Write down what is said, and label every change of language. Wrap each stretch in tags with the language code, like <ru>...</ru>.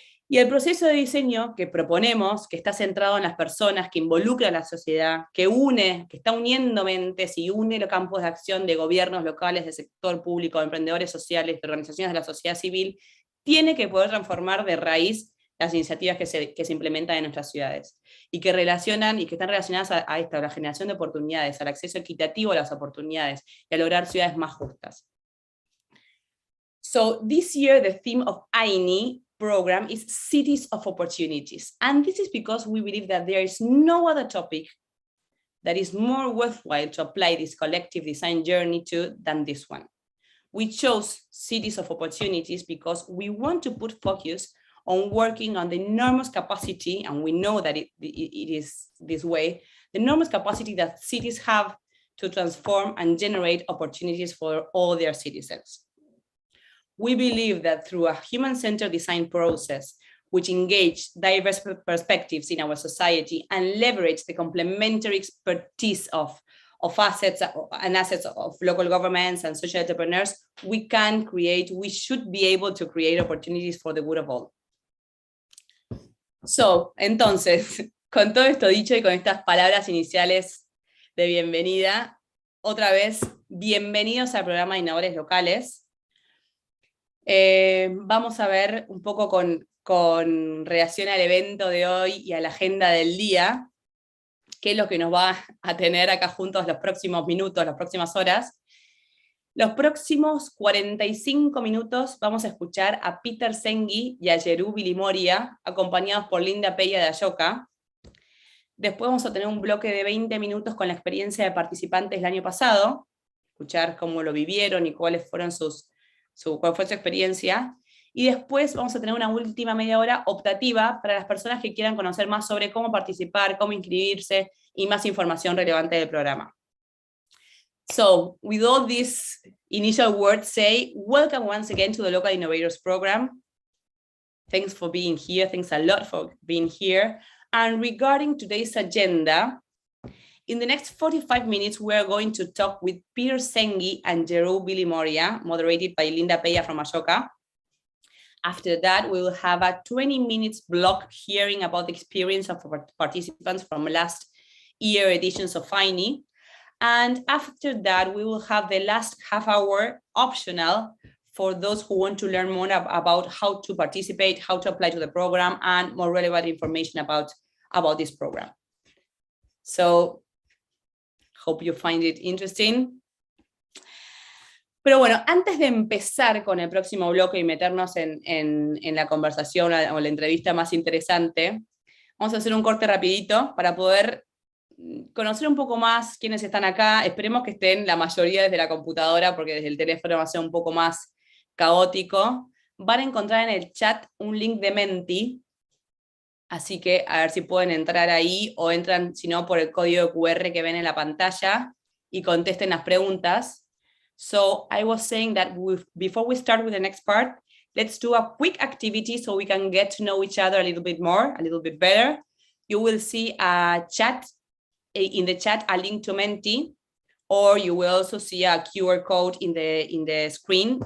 <es>Y el proceso de diseño que proponemos, que está centrado en las personas, que involucra a la sociedad, que está uniendo mentes y une los campos de acción de gobiernos locales, de sector público, de emprendedores sociales, de organizaciones de la sociedad civil, tiene que poder transformar de raíz las iniciativas que se implementan en nuestras ciudades y que relacionan y que están relacionadas a la generación de oportunidades, al acceso equitativo a las oportunidades y a lograr ciudades más justas.</es> <en>So this year, the theme of AYNI program is Cities of Opportunities. And this is because we believe that there is no other topic that is more worthwhile to apply this collective design journey to than this one. We chose Cities of Opportunities because we want to put focus on working on the enormous capacity, and we know that it is this way, the enormous capacity that cities have to transform and generate opportunities for all their citizens. We believe that through a human-centered design process, which engage diverse perspectives in our society and leverage the complementary expertise of assets of local governments and social entrepreneurs, we should be able to create opportunities for the good of all.</en> <es>So, entonces, con todo esto dicho y con estas palabras iniciales de bienvenida, otra vez, bienvenidos al programa de Innovadores Locales. Vamos a ver un poco con relación al evento de hoy y a la agenda del día, qué es lo que nos va a tener acá juntos los próximos minutos, las próximas horas. Los próximos 45 minutos vamos a escuchar a Peter Senghi y a Jerú Bilimoria, acompañados por Linda Peya de Ayoka. Después vamos a tener un bloque de 20 minutos con la experiencia de participantes del año pasado, escuchar cómo lo vivieron y cuál fue su experiencia. Y después vamos a tener una última media hora optativa para las personas que quieran conocer más sobre cómo participar, cómo inscribirse y más información relevante del programa.</es> <en>So, with all these initial words, welcome once again to the Local Innovators Program. Thanks for being here. Thanks a lot for being here. And regarding today's agenda, in the next 45 minutes, we are going to talk with Peter Senghi and Jerú Bilimoria, moderated by Linda Peya from Ashoka. After that, we will have a 20 minutes block hearing about the experience of participants from last year editions of AYNI. And after that, we will have the last half hour optional for those who want to learn more about how to participate, how to apply to the program, and more relevant information about this program. So, hope you find it interesting.</en> <es>Pero bueno, antes de empezar con el próximo bloque y meternos en la conversación o la entrevista más interesante, vamos a hacer un corte rapidito para poder conocer un poco más quiénes están acá. Esperemos que estén la mayoría desde la computadora, porque desde el teléfono va a ser un poco más caótico. Van a encontrar en el chat un link de Menti, así que a ver si pueden entrar ahí, o entran, si no, por el código QR que ven en la pantalla, y contesten las preguntas.</es> <en>So I was saying that before we start with the next part, let's do a quick activity so we can get to know each other a little bit more, a little bit better. You will see in the chat a link to Menti, or you will also see a QR code in the screen.</en>